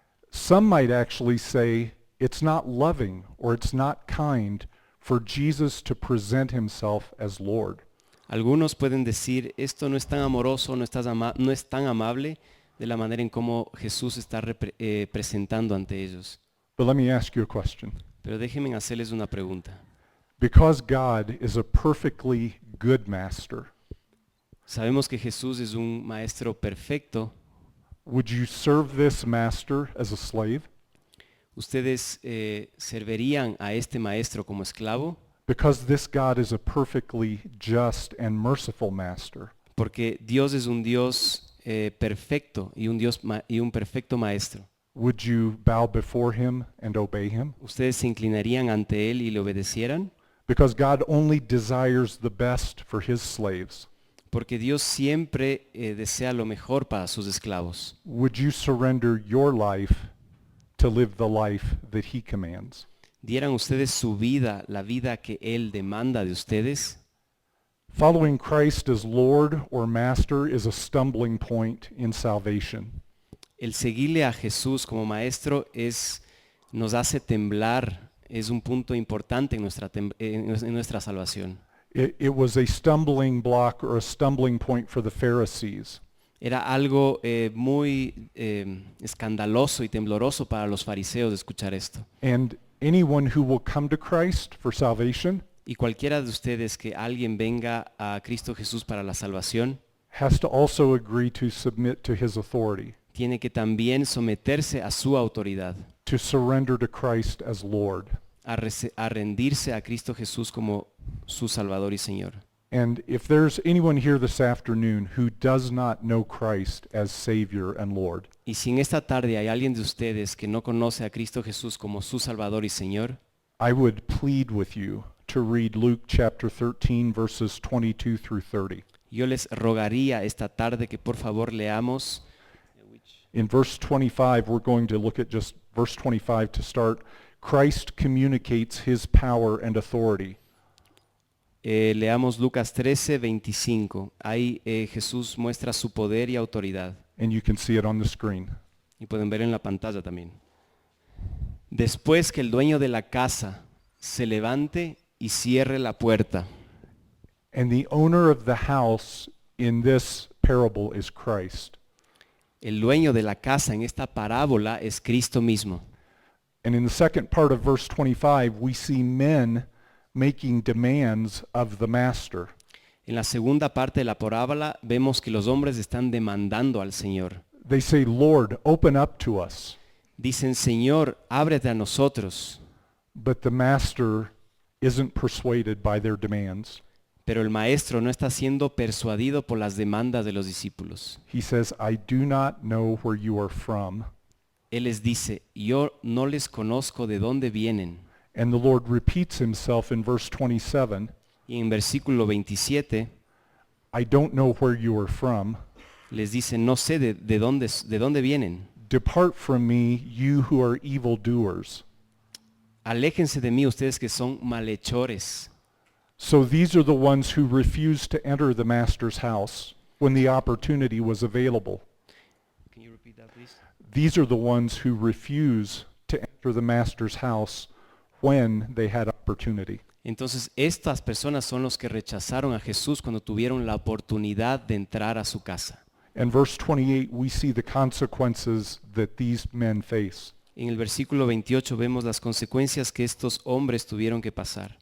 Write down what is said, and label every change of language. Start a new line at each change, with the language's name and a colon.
English: Some might actually say it's not loving or it's not kind for Jesus to present himself as Lord.
Spanish: Algunos pueden decir, esto no es tan amoroso, no es tan amable de la manera en cómo Jesús está presentando ante ellos.
English: But let me ask you a question.
Spanish: Pero déjenme hacerles una pregunta.
English: Because God is a perfectly good master,
Spanish: Sabemos que Jesús es un maestro perfecto.
English: would you serve this master as a slave?
Spanish: ¿Ustedes servirían a este maestro como esclavo?
English: Because this God is a perfectly just and merciful master.
Spanish: Porque Dios es un Dios perfecto y un perfecto maestro.
English: Would you bow before him and obey him?
Spanish: ¿Ustedes se inclinarían ante Él y le obedecieran?
English: Because God only desires the best for his slaves.
Spanish: Porque Dios siempre desea lo mejor para sus esclavos.
English: Would you surrender your life to live the life that he commands?
Spanish: ¿Dieran ustedes su vida, la vida que Él demanda de ustedes?
English: Following Christ as Lord or Master is a stumbling point in salvation.
Spanish: El seguirle a Jesús como maestro nos hace temblar, es un punto importante en nuestra salvación.
English: It was a stumbling block or a stumbling point for the Pharisees.
Spanish: Era algo muy escandaloso y tembloroso para los fariseos de escuchar esto.
English: And anyone who will come to Christ for salvation
Spanish: Y cualquiera de ustedes que alguien venga a Cristo Jesús para la salvación,
English: has to also agree to submit to his authority.
Spanish: tiene que también someterse a su autoridad,
English: to surrender to Christ as Lord.
Spanish: a rendirse a Cristo Jesús como su Salvador y Señor.
English: And if there's anyone here this afternoon who does not know Christ as Savior and Lord,
Spanish: Y si en esta tarde hay alguien de ustedes que no conoce a Cristo Jesús como su Salvador y Señor,
English: I would plead with you to read Luke chapter 13 verses 22 through 30.
Spanish: yo les rogaría esta tarde que por favor leamos.
English: In verse 25, we're going to look at just verse 25 to start. Christ communicates his power and authority.
Spanish: Leamos Lucas 13, 25. Ahí Jesús muestra su poder y autoridad.
English: And you can see it on the screen.
Spanish: Y pueden ver en la pantalla también. Después que el dueño de la casa se levante y cierre la puerta.
English: And the owner of the house in this parable is Christ.
Spanish: El dueño de la casa en esta parábola es Cristo mismo.
English: And in the second part of verse 25, we see men making demands of the master.
Spanish: En la segunda parte de la parábola vemos que los hombres están demandando al Señor.
English: They say, Lord, open up to us.
Spanish: Dicen, Señor, ábrete a nosotros.
English: But the master isn't persuaded by their demands.
Spanish: Pero el maestro no está siendo persuadido por las demandas de los discípulos.
English: He says, I do not know where you are from.
Spanish: Él les dice, yo no les conozco de dónde vienen.
English: And the Lord repeats himself in verse 27,
Spanish: Y en versículo 27
English: I don't know where you are from.
Spanish: les dice, no sé de dónde vienen.
English: Depart from me, you who are evildoers.
Spanish: Aléjense de mí ustedes que son malhechores.
English: So these are the ones who refused to enter the master's house when the opportunity was available. Can you repeat that, please? These are the ones who refuse to enter the master's house when they had opportunity.
Spanish: Entonces estas personas son los que rechazaron a Jesús cuando tuvieron la oportunidad de entrar a su casa.
English: In verse 28, we see the consequences that these men face.
Spanish: En el versículo 28 vemos las consecuencias que estos hombres tuvieron que pasar.